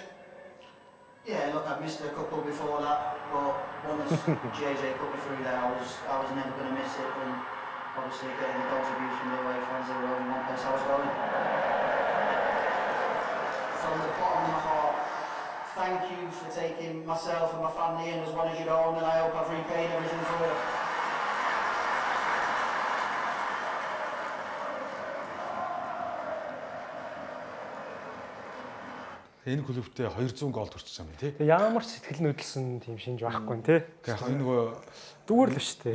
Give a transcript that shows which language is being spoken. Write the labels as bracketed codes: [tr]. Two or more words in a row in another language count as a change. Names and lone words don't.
[en] Yeah, look, I've missed a couple before that, but once JJ put me through there, I was never going to miss it, and obviously getting the dogs abuse from the away fans, they were in one place I was going. From the bottom of my heart, thank you for taking myself and my family in as one as your own, and I hope I've repaid everything for it. [mn] Энэ клубтээ 200 гол төрчихсөн юм тий. Тэгээ ямар ч сэтгэл нөдлсөн тийм шинж байхгүй нь тий. Тэгэхээр энэ нөгөө Зүгээр л биш тий.